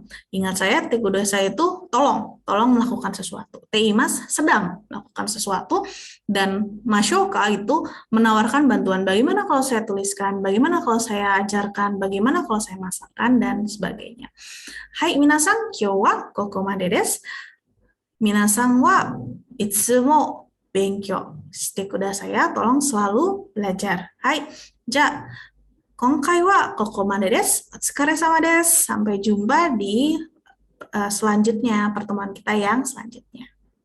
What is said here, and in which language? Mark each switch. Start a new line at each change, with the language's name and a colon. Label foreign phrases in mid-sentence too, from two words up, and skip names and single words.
Indonesian: Ingat saya,
Japanese: てください
Indonesian: itu tolong melakukan sesuatu.
Japanese: ています
Indonesian: sedang melakukan sesuatu, dan mashouka itu menawarkan bantuan. Bagaimana kalau saya tuliskan, bagaimana kalau saya ajarkan, bagaimana kalau saya masakkan, dan sebagainya.
Japanese: はい皆さん、今日はここまでです. 皆さんはいつも勉強してくださいや,
Indonesian: tolong selalu belajar.
Japanese: Hai, じゃ、今回はここまでです. お疲れ様です.
Indonesian: Sampai jumpa di selanjutnya, pertemuan kita yang selanjutnya.